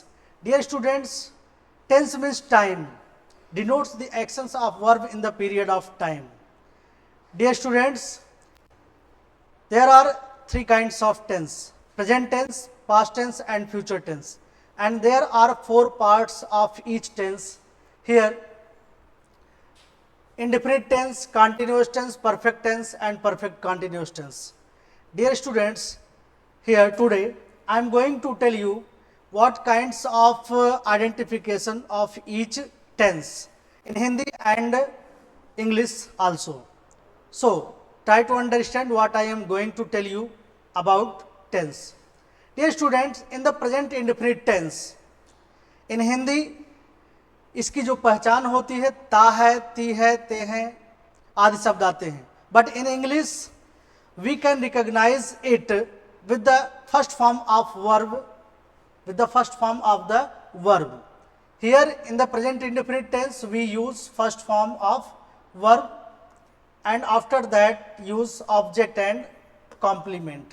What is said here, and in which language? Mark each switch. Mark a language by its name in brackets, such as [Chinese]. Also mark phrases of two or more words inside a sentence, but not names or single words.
[English] Dear students, tense means time, denotes the actions of verb in the period of time. Dear students, there are three kinds of tense: present tense, past tense and future tense. And there are four parts of each tense. Here, indefinite tense, continuous tense, perfect tense and perfect continuous tense. Dear students, here today I am going to tell you what kinds of identification of each tense in Hindi and English also. So, try to understand what I am going to tell you about tense. Dear students, in the present indefinite tense, in Hindi [Hindi] इसकी जो पहचान होती है ता है, ती है, ते हैं आदि शब्द आते हैं. [English] But in English we can recognize it with the first form of verb, with the first form of the verb. Here in the present indefinite tense we use first form of verb and after that use object and complement.